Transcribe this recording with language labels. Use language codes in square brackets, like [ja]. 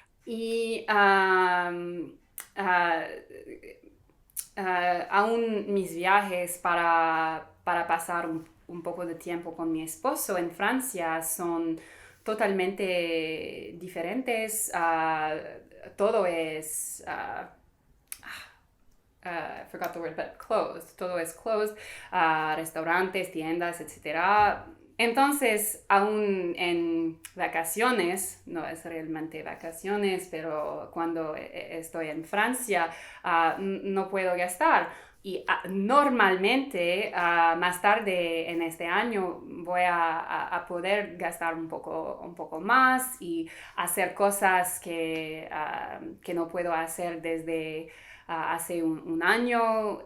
[es] Y aún mis viajes para pasar un poco de tiempo con mi esposo en Francia son totalmente diferentes. Todo es [en] I forgot the word, but closed. [es] Todo es closed. Restaurantes, tiendas, etc. Entonces, aún en vacaciones, no es realmente vacaciones, pero cuando estoy en Francia, no puedo gastar. Y normalmente, más tarde en este año, voy a poder gastar un poco más y hacer cosas que no puedo hacer desde hace un año.